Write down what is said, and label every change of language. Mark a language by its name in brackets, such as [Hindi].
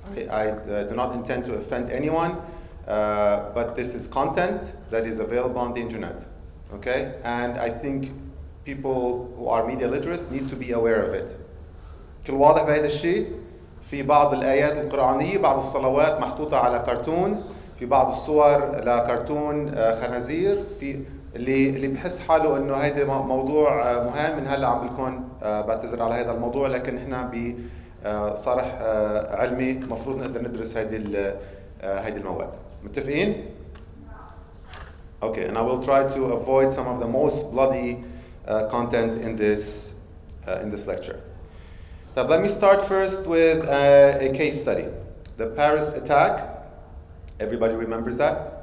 [English] I do not intend to offend anyone, but this is content that is available on the internet. Okay? And I think people who are media literate need to be aware of it. [Arabic] كل واضح بهذا الشيء؟ في بعض الآيات القرآنية، بعض الصلوات محطوطة على كرتونز، في بعض الصور لكرتون خنازير، في اللي بحس حاله انه هيدا موضوع مهم. من هلا عم بكون بعتذر على هذا الموضوع، لكن احنا بصرح علمي مفروض نقدر ندرس هيدي المواد. متفقين؟ [English] Okay, and I will try to avoid some of the most bloody content in this lecture. So let me start first with a case study. The Paris attack. Everybody remembers that?